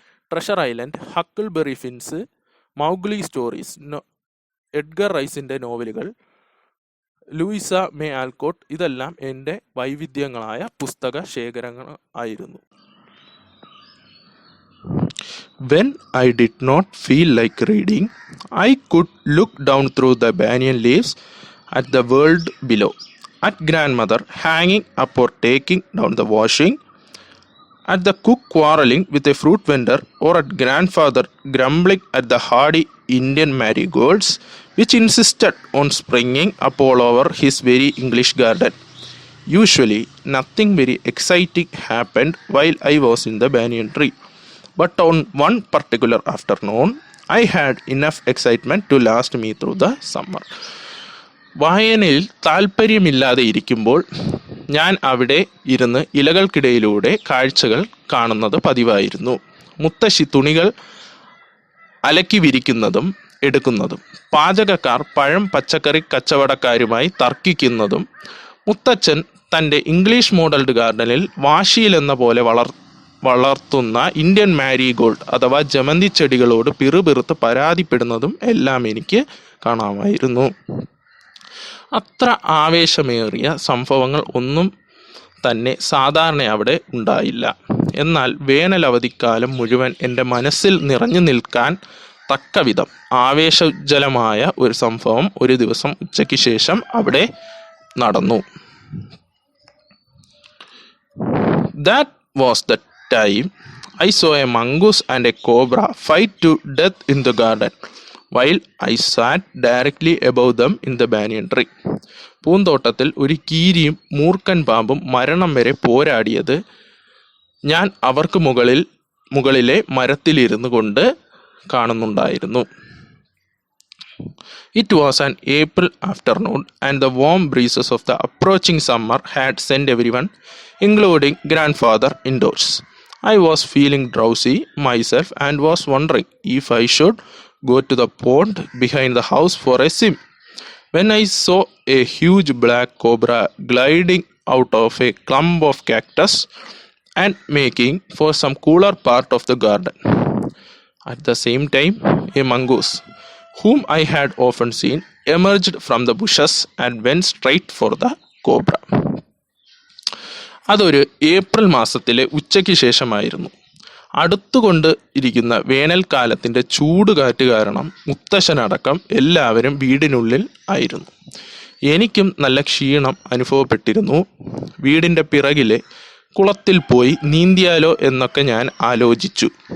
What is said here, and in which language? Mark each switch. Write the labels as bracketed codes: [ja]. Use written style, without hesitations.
[ml] Treasure island, Huckleberry fins, Mowgli stories, Edgar റൈസിൻ്റെ നോവലുകൾ, Louisa may ആൽക്കോട്ട്, ഇതെല്ലാം എൻ്റെ വൈവിധ്യങ്ങളായ പുസ്തക ശേഖരങ്ങൾ ആയിരുന്നു. [en] When I did not feel like reading, I could look down through the banyan leaves at the world below, at grandmother hanging up or taking down the washing, at the cook quarreling with a fruit vendor, or at grandfather grumbling at the hardy Indian marigolds, which insisted on springing up all over his very English garden. Usually, nothing very exciting happened while I was in the banyan tree. But on one particular afternoon, I had enough excitement to last me through the summer. [ml] വായനയിൽ താല്പര്യമില്ലാതെ ഇരിക്കുമ്പോൾ ഞാൻ അവിടെ ഇരുന്ന് ഇലകൾക്കിടയിലൂടെ കാഴ്ചകൾ കാണുന്നത് പതിവായിരുന്നു. മുത്തശ്ശി തുണികൾ അലക്കി വിരിക്കുന്നതും എടുക്കുന്നതും, പാചകക്കാർ പഴം പച്ചക്കറി കച്ചവടക്കാരുമായി തർക്കിക്കുന്നതും, മുത്തച്ഛൻ തൻ്റെ ഇംഗ്ലീഷ് മോഡൽഡ് ഗാർഡനിൽ വാശിയിലെന്ന പോലെ വളർത്തുന്ന ഇന്ത്യൻ മാരിഗോൾഡ് അഥവാ ജമന്തി ചെടികളോട് പിറുപിറുത്ത് പരാതിപ്പെടുന്നതും എല്ലാം എനിക്ക് കാണാമായിരുന്നു. അത്ര ആവേശമേറിയ സംഭവങ്ങൾ ഒന്നും തന്നെ സാധാരണ അവിടെ ഉണ്ടായില്ല. എന്നാൽ വേനലവധിക്കാലം മുഴുവൻ എൻ്റെ മനസ്സിൽ നിറഞ്ഞു നിൽക്കാൻ തക്കവിധം ആവേശജലമായ ഒരു സംഭവം ഒരു ദിവസം ഉച്ചയ്ക്ക് ശേഷം അവിടെ നടന്നു. [en] That was the time I saw a mongoose and a cobra fight to death in the garden, while I sat directly above them in the banyan tree. [ml] പൂന്തോട്ടത്തിൽ ഒരു കീരിയും മൂർഖൻ പാമ്പും മരണം വരെ പോരാടിയത് ഞാൻ അവർക്ക് മുകളിലെ മരത്തിലിരുന്നു കൊണ്ട് കാണുന്നുണ്ടായിരുന്നു. [en] It was an April afternoon, and the warm breezes of the approaching summer had sent everyone, including grandfather, indoors. I was feeling drowsy myself and was wondering if I should go to the pond behind the house for a swim, when I saw a huge black cobra gliding out of a clump of cactus and making for some cooler part of the garden. At the same time, a mongoose, whom I had often seen, emerged from the bushes and went straight for the cobra. [ml] അതൊരു April മാസത്തിലെ ഉച്ചയ്ക്ക് ശേഷമായിരുന്നു. അടുത്തുകൊണ്ട് ഇരിക്കുന്ന വേനൽക്കാലത്തിൻ്റെ ചൂടുകാറ്റ് കാരണം മുത്തശ്ശനടക്കം എല്ലാവരും വീടിനുള്ളിൽ ആയിരുന്നു. എനിക്കും നല്ല ക്ഷീണം അനുഭവപ്പെട്ടിരുന്നു. വീടിൻ്റെ പിറകിലെ കുളത്തിൽ പോയി നീന്തിയാലോ എന്നൊക്കെ ഞാൻ ആലോചിച്ചു.